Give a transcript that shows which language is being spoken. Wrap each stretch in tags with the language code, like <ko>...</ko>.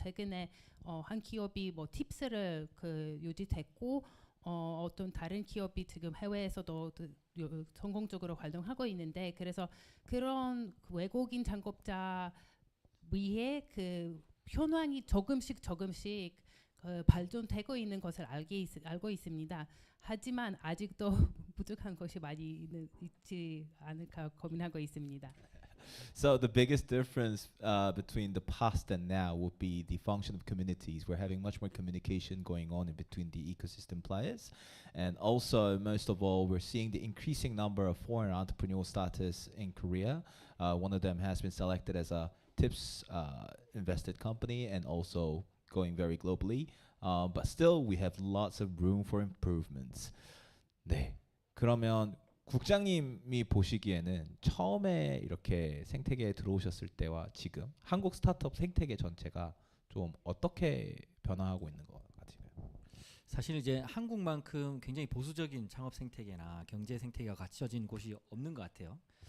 <ko>최근에 한 기업이 뭐 팁스를 그 유지됐고 어떤 다른 기업이 지금 해외에서도 성공적으로 활동하고 있는데 그래서 그런 외국인 창업자 위에 그 현황이 조금씩 발전되고 있는 것을 알고 있습니다. 하지만 아직도 부족한 것이 많이 있지 않을까 고민하고 있습니다.</ko> <en>So the biggest difference between the past and now would be the function of communities. We're having much more communication going on in between the ecosystem players. And also, most of all, we're seeing the increasing number of foreign entrepreneurial status in Korea. One of them has been selected as a TIPS invested company and also going very globally. But still, we have lots of room for improvements.</en> <ko>네, 그러면 국장님이 보시기에는 처음에 이렇게 생태계에 들어오셨을 때와 지금 한국 스타트업 생태계 전체가 좀 어떻게 변화하고 있는 것 같으세요? 사실 이제 한국만큼 굉장히 보수적인 창업 생태계나 경제 생태계가 갖춰진 곳이 없는 것 같아요.</ko>